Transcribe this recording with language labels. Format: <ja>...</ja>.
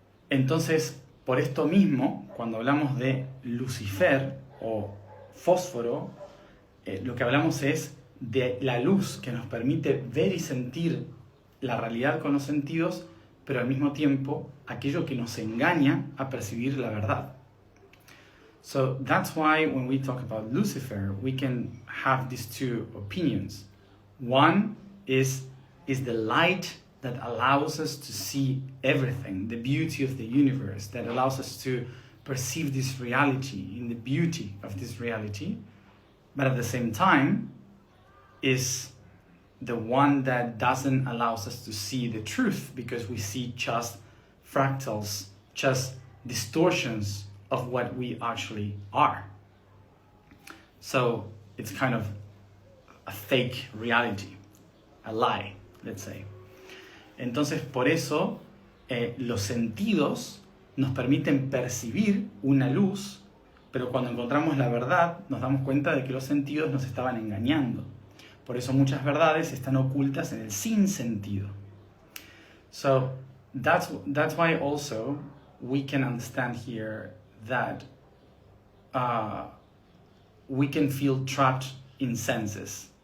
<es>Entonces, por esto mismo, cuando hablamos de Lucifer o fósforo, lo que hablamos es de la luz que nos permite ver y sentir la realidad con los sentidos, pero al mismo tiempo aquello que nos engaña a percibir la verdad.</es> <en>So that's why when we talk about Lucifer, we can have these two opinions. One is the light that allows us to see everything, the beauty of the universe, that allows us to perceive this reality in the beauty of this reality, but at the same time is the one that doesn't allow us to see the truth, because we see just fractals, just distortions of what we actually are. So it's kind of a fake reality, a lie, let's say.</en> <es>Entonces, por eso, los sentidos nos permiten percibir una luz, pero cuando encontramos la verdad, nos damos cuenta de que los sentidos nos estaban engañando. Por eso muchas verdades están ocultas en el sinsentido.</es> <en>So, that's why also we can understand here that we can feel trapped in senses.</en>